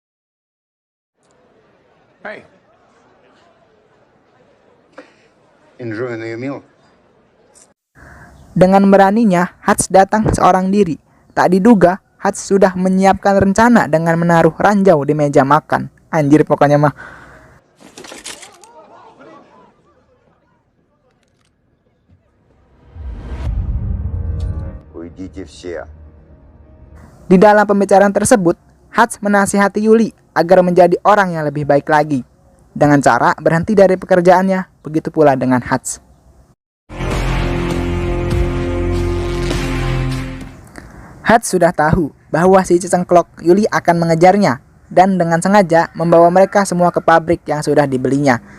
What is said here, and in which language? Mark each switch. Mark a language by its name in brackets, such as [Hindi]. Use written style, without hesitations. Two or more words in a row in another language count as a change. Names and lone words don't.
[English] Hey, Enjoying meal? [Indonesian] Dengan beraninya, Hutch datang seorang diri. Tak diduga, Hutch sudah menyiapkan rencana dengan menaruh ranjau di meja makan. Anjir pokoknya mah. [Russian] Уйдите все. [Indonesian] Di dalam pembicaraan tersebut, Hutch menasihati Yuli agar menjadi orang yang lebih baik lagi. Dengan cara berhenti dari pekerjaannya, begitu pula dengan Hutch. Hutch sudah tahu bahwa si cengklok Yuli akan mengejarnya dan dengan sengaja membawa mereka semua ke pabrik yang sudah dibelinya.